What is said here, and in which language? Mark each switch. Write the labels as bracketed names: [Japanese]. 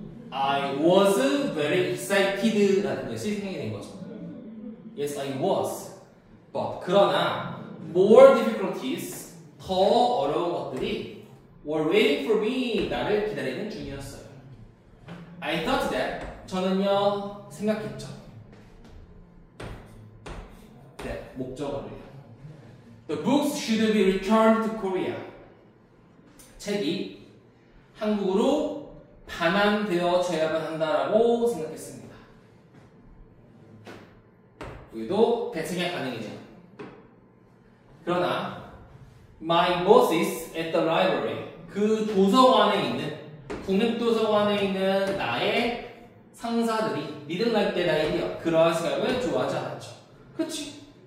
[English] I was very excited [Korean] 라는 것이 생각이 된 거죠. [English] Yes, I was. But 그러나 more difficulties [Korean] 더 어려운 것들이 [English] were waiting for me [Korean] 나를 기다리는 중이었어요. [English] I thought that [Korean] 저는요 생각했죠. 네, 목적어를요. [English] The books should be returned to Korea. [Korean] 책이 한국으로 반환되어져야만 한다라고 생각했습니다. 여기도 대책의 반응이죠. 그러나 [English] my bosses at the library [Korean] 그 도서관에 있는 국립도서관에 있는 나의 상사들이 [English] didn't like that idea [Korean] 그러한 생각을 좋아하지 않았죠. 그렇지.